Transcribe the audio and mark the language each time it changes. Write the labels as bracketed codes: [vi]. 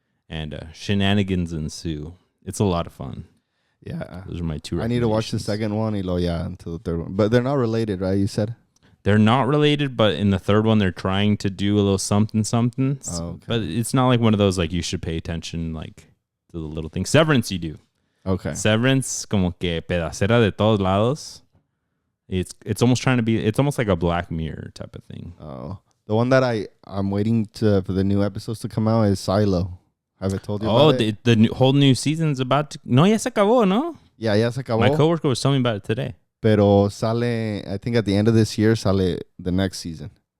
[en] And shenanigans ensue. It's a lot of fun. Yeah. Those are my two. I need to watch the second one, until the third one. But they're not related, right? You said? They're not related, but in the third one, they're trying to do a little something. Oh, okay. But it's not like one of those, like, you should pay attention, like, to the little things. Severance, you do. Okay. [es] Severance, como que pedacera de todos lados. [en] It's almost trying to be, it's almost like a Black Mirror type of thing. Oh. The one that I'm waiting for the new episodes to come out is Silo. Have I told you about it? The whole new season's about to... [es] No, ya se acabó, no? Yeah, ya se acabó. [en] My coworker was telling me about it today. [es] Pero sale, [en] I think at the end of this year, [es] sale [en] the next season.